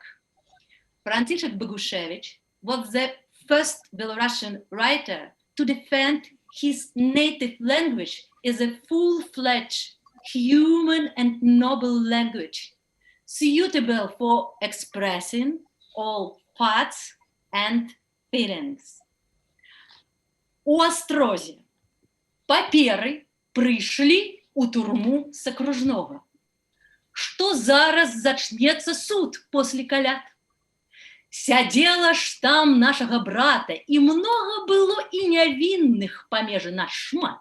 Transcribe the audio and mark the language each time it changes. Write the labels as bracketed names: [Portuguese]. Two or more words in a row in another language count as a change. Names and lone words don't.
[English] František Bogušević was the first Belarusian writer to defend his native language as a full-fledged human and noble language, suitable for expressing all thoughts and feelings. [Belarusian] У Острозе паперы прыйшлі ў турму з акружнога. Што зараз зачнецца суд после каляд? Сядзела ж там нашага брата, і многа было і нявінных памежы наш шмат.